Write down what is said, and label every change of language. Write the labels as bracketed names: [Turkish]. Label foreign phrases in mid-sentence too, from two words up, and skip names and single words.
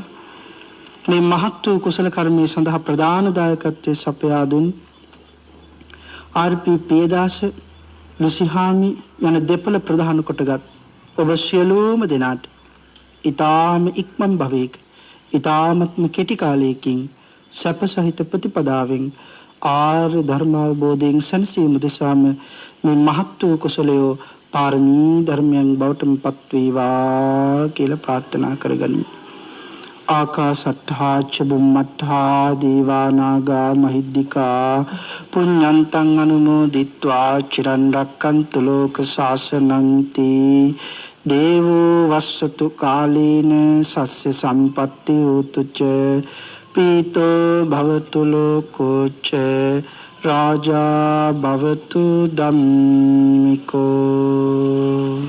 [Sinhala] මේ මහත් වූ කුසල කර්මයේ සඳහා ප්‍රධාන දායකත්වයේ සපයා දුන් RP පියදාස ලුසිහාමි යන දෙපළ ප්‍රධාන කොටගත් ඔබ සියලුම දෙනාට ඊ타ම ඉක්මන් භවයක ඊ타මත්ම කෙටි කාලයකින් සැප සහිත ප්‍රතිපදාවෙන් ආර්ය ධර්ම අවබෝධයෙන් සැනසීම දෙසාම මේ මහත් වූ කුසලයෝ පාරමී ධර්මයන් බවටම පත් වේවා කියලා ප්‍රාර්ථනා කරගනිමු. [Pali] ආකාශට්ඨා ච බුම්මට්ඨා දේවා නාග මහිද්దికා පුඤ්ඤන්තං අනුමෝදිත්වා චිරන් රැක්කන්තු ලෝක ශාසනං තී දේවෝ වස්සතු කාලේන සස්්‍ය සම්පත්ති උතු ච පීතෝ භවතු ලෝකෝ ච රාජා භවතු ධම්මිකෝ